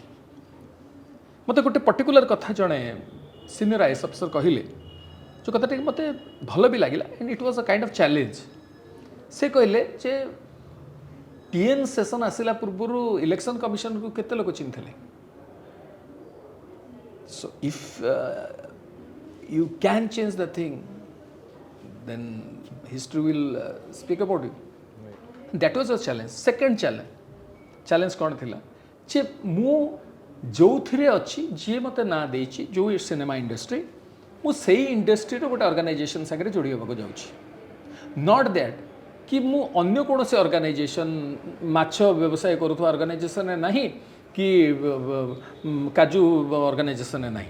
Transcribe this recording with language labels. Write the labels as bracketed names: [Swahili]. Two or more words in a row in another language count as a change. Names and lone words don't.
[Odia] ମୋତେ ଗୋଟେ ପର୍ଟିକୁଲାର କଥା ଜଣେ [English] senior IAS officer [Odia] କହିଲେ, ଯେଉଁ କଥାଟିକି ମୋତେ ଭଲ ବି ଲାଗିଲା, [English] and it was a kind of challenge. [Odia] ସେ କହିଲେ ଯେ ଟିଏନ୍ ସେସନ୍ ଆସିଲା ପୂର୍ବରୁ [English] election commissionକୁ [Odia] କେତେ ଲୋକ ଚିହ୍ନିଥିଲେ? [English] So if you can change the thing, then history will speak about you. Right. That was a challenge. Second challenge [Odia] କ'ଣ ଥିଲା ଯେ ମୁଁ ଯେଉଁଥିରେ ଅଛି, ଯିଏ ମୋତେ ନାଁ ଦେଇଛି, ଯେଉଁ [English] cinema industry, [Odia] ମୁଁ ସେଇ ଇଣ୍ଡଷ୍ଟ୍ରିର ଗୋଟେ ଅର୍ଗାନାଇଜେସନ୍ ସାଙ୍ଗରେ ଯୋଡ଼ି ହେବାକୁ ଯାଉଛି। [English] not that [Odia] କି ମୁଁ ଅନ୍ୟ କୌଣସି ଅର୍ଗାନାଇଜେସନ୍, ମାଛ ବ୍ୟବସାୟ କରୁଥିବା ଅର୍ଗାନାଇଜେସନରେ ନାହିଁ କି କାଜୁ ଅର୍ଗାନାଇଜେସନରେ ନାହିଁ।